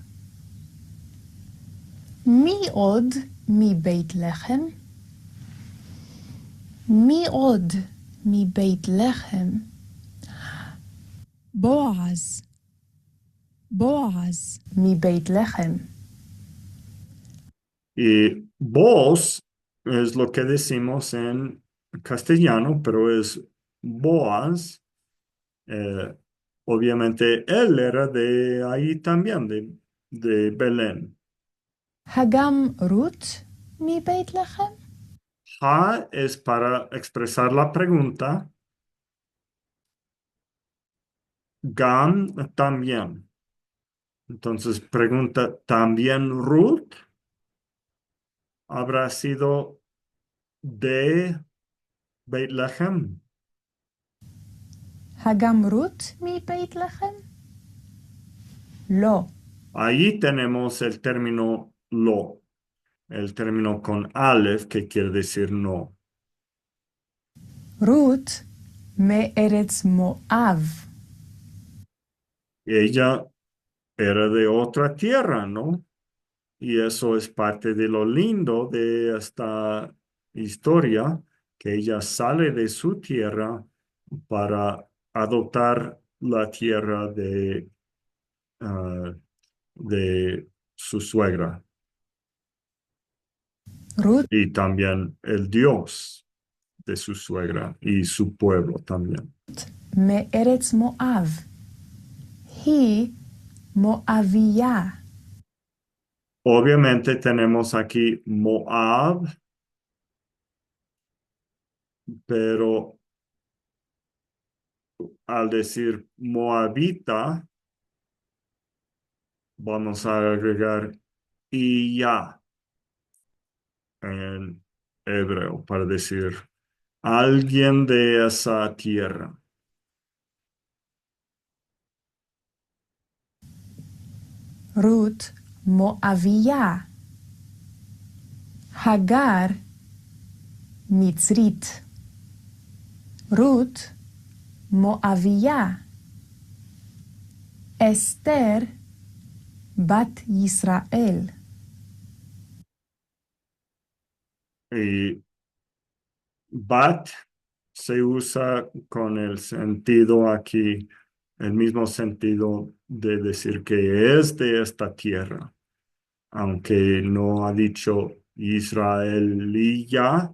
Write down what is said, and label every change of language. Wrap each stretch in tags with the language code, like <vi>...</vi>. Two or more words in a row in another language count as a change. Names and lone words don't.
<he>מי עוד מבית לחם? מי עוד מבית לחם? בועז, בועז, מבית לחם.</he> <es>Y vos es lo que decimos en castellano, pero es Boaz. Eh, obviamente él era de ahí también, de Belén.</es> <he>הגם רות מבית לחם?</he> <es>Ha es para expresar la pregunta. Gam también. Entonces pregunta, ¿también Ruth habrá sido de Bethlehem?</es> <he>הגם רות מבית לחם? לא.</he> <es>Ahí tenemos el término lo, el término con Aleph, que quiere decir no.</es> <he>רות מארץ מואב.</he> <es>Ella era de otra tierra, ¿no? Y eso es parte de lo lindo de esta historia, que ella sale de su tierra para adoptar la tierra ah, de su suegra רות y también el Dios de su suegra y su pueblo también.</es> <he>מארץ מואב. היא מואביה.</he> <es>Obviamente tenemos aquí Moab, pero al decir Moabita, vamos a agregar y ya en hebreo para decir alguien de esa tierra.</es> <he>רות מואביה. הגר מצרית. רות מואביה. אסתר בת ישראל.</he> <es>Y bat se usa con el sentido aquí, el mismo sentido de decir que es de esta tierra, aunque no ha dicho israelía.</es>